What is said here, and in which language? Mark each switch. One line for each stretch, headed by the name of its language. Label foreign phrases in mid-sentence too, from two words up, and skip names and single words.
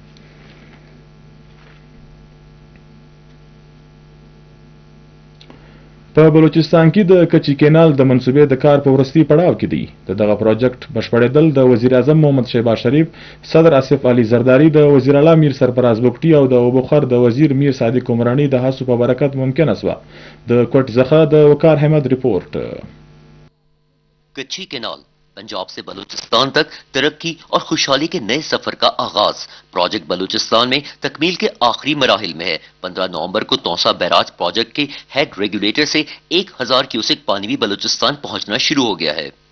Pashto: په بلوچستان کې د کچی کینال د منصوبې د کار په وروستي پړاو کې دی. دغه پروجیکټ بشپړېدل د وزیر اعظم محمد شهباز شریف، صدر آصف علي زرداری، د وزیر اعلی میر سرفراز بګټي او د اوبخر د وزیر میر صادق عمرانی د هڅو په برکت ممکنه شوه. د کوټ څخه د وقار احمد رپورټ.
Urdu: کچھی کینال پنجاب سے بلوچستان تک ترقی اور خوشحالی کے نئے سفر کا آغاز. پروجیکٹ بلوچستان میں تکمیل کے آخری مراحل میں ہے. 15 نومبر کو تونسہ بیراج پروجیکٹ کے ہیڈ ریگولیٹر سے 1000 کیوسک پانی بھی بلوچستان پہنچنا شروع ہو گیا ہے.